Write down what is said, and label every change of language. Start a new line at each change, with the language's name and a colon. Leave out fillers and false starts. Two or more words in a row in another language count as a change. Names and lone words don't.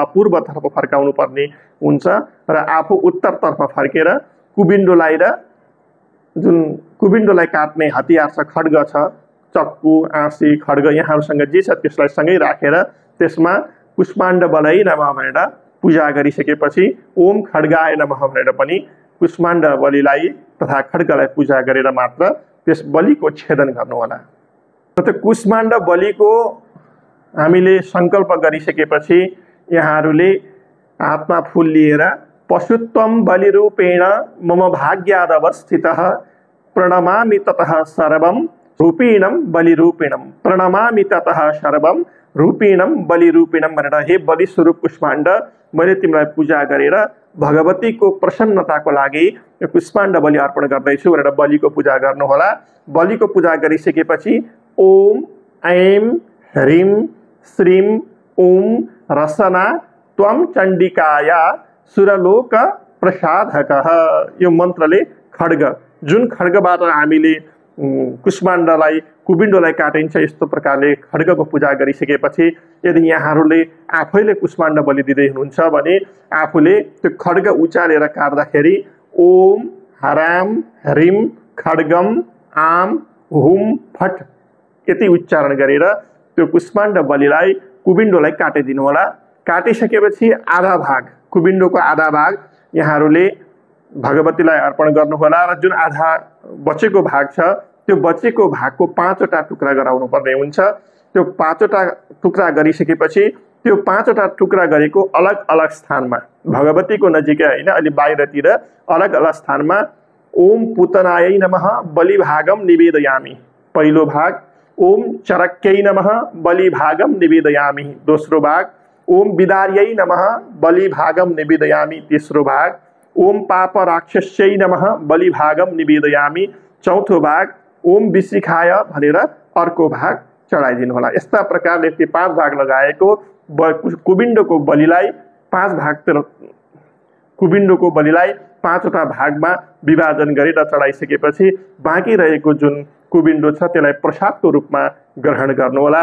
Nepali: पूर्वतर्फ फर्काउनु पर्ने हुन्छ र आफू उत्तरतर्फ फर्केर कुबिन्डोलाई र जुन कुबिन्डोलाई काट्ने हतियार छ, खड्ग छ, चक्कु, आँसी, खड्ग यहाँहरूसँग जे छ त्यसलाई सँगै राखेर त्यसमा
Sanskrit: कुष्माण्ड बलै नमः
Nepali: भनेर पूजा गरिसकेपछि
Sanskrit: ओम खड्गाय नमः
Nepali: भनेर पनि कुष्माण्ड बलिलाई तथा खड्गलाई पूजा गरेर मात्र त्यस बलिको छेदन गर्नुहोला। त्यो कुष्माण्ड बलिको हामीले संकल्प गरिसकेपछि यहाँहरूले हातमा फूल लिएर
Sanskrit: पशुत्वम बलिरूपेण मम भाग्याद अवस्थितः प्रणमामि ततः सर्वम रूपिणम बलिरूपिणम, प्रणमामि ततः सर्वम रूपिणम बलिरूपिणम
Nepali: भनेर हे बलि स्वरूप कुष्माण्ड, मैले तिमीलाई पूजा गरेर भगवतीको प्रसन्नताको लागि यो कुष्माण्ड बलि अर्पण गर्दैछु भनेर बलिको पूजा गर्नुहोला।
Sanskrit: बलिको पूजा गरिसकेपछि ओम ऐम ह्रीम श्रीम ओम रसना त्वम चण्डिकाया सुरलोक प्रसादकः यो
Nepali: मन्त्रले खड्ग, जुन खड्गबाट हामीले कुष्माण्डलाई कुबिन्डोलाई काटिन्छ यस्तो प्रकारले खड्गको पूजा गरिसकेपछि यदि यहाँहरूले आफैले कुष्माण्ड बलि दिँदै हुनुहुन्छ भने आफूले त्यो खड्ग उचालेर काट्दाखेरि
Sanskrit: ओम हराम ह्रीम खड्गम आम हुम फट
Nepali: यति उच्चारण गरेर त्यो कुष्माण्ड बलिलाई कुबिन्डोलाई काटिदिनु होला। काटिसकेपछि आधा भाग, कुबिन्डोको आधा भाग यहाँहरूले भगवतीलाई अर्पण गर्नुहोला र जुन आधा बचेको भाग छ त्यो बचेको भागको 5 वटा टुक्रा गराउनु पर्ने हुन्छ। त्यो 5 वटा टुक्रा गरिसकेपछि त्यो 5 वटा टुक्रा गरेको अलग अलग स्थानमा भगवतीको नजिकै होइन, अलि बाहिरतिर अलग अलग स्थानमा
Sanskrit: ओम पूतनायै नमः बलिभागम निवेदयामि।
Nepali: पहिलो भाग
Sanskrit: ओम चरक्यै नमः बलिभागम निवेदयामि।
Nepali: दोस्रो भाग
Sanskrit: ओम विदार्यै नमः बलिभागम निवेदयामि।
Nepali: तेस्रो भाग
Sanskrit: ओम पाप राक्षस्यै नमः बलिभागम निवेदयामि।
Nepali: चौथो भाग
Sanskrit: ओम विशिखाय
Nepali: भनेर अर्को भाग चढाइदिनु होला। यस्ता प्रकारले त्यो 5 भाग लगाएको कुबिन्डोको बलिलाई 5 भागतिर कुबिन्डोको बलिलाई 5वटा भागमा विभाजन गरेर चढाइसकेपछि बाँकी रहेको जुन कुबिन्डो छ त्यसलाई प्रसादको रूपमा ग्रहण गर्नुहोला।